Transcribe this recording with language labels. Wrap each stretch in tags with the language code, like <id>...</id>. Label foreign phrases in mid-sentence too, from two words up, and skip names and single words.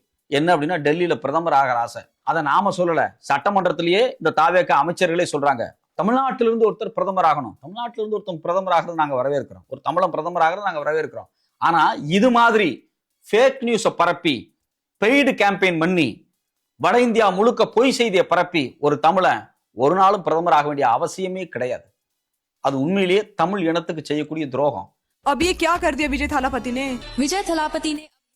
<ta>என்ன அப்படின்னா, டெல்லியில பிரதமர் ஆகிற ஆசை. அதை நாம சொல்லல, சட்டமன்றத்திலேயே இந்த தாவேக அமைச்சர்களே சொல்றாங்க, தமிழ்நாட்டிலிருந்து ஒருத்தர் பிரதமர் ஆகணும், தமிழ்நாட்டிலிருந்து ஒருத்தர் பிரதமர் ஆகிறது நாங்க வரவேற்கிறோம், ஒரு தமிழன் பிரதமர் ஆகிறது நாங்க வரவேற்கிறோம். ஆனா இது மாதிரி</ta> <en>fake news</en> <ta>பரப்பி</ta> <en>paid campaign</en> <ta>பண்ணி வட இந்தியா முழுக்க பொய் செய்தியை பரப்பி ஒரு தமிழன் ஒரு நாளும் பிரதமராக வேண்டிய அவசியமே கிடையாது. அது உண்மையிலேயே தமிழ் இனத்துக்கு செய்யக்கூடிய துரோகம்.</ta> <hi>अब ये क्या कर दिया विजय थालापति ने?</hi>